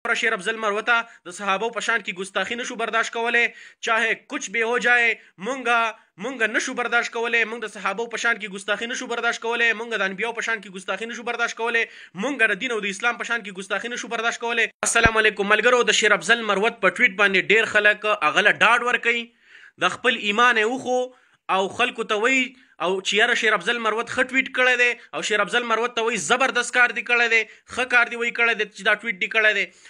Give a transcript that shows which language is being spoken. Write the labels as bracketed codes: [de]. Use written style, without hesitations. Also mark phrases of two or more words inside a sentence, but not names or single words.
[ps] واورا شیر افضل مروته د صحابو په شان کې ګستاخی نشو برداشت کولی، [ur] چاہے کچھ بھی ہو جائے [ps] مونږ نشو برداشت کولی، مونږ د صحابو په شان کې ګستاخی نشو برداشت کولی، مونږ د انبیاو په شان کې ګستاخی نشو برداشت کولی، مونږ د دین او د اسلام په شان کې ګستاخی نشو برداشت کولی. السلام علیکم ملګرو. د شیر افضل مروت په ټویټ باندې ډیر خلک اغله ډاډ ورکوي، د خپل ایمان وخو او خلکو ته وی او چې یاره شیر افضل مروت ښه ټویټ کړی دی او شیر افضل مروت ته وی زبردست کار دی کړی دی، ښه کار دی وی کړی دی چې دا ټویټ دی کړی دی.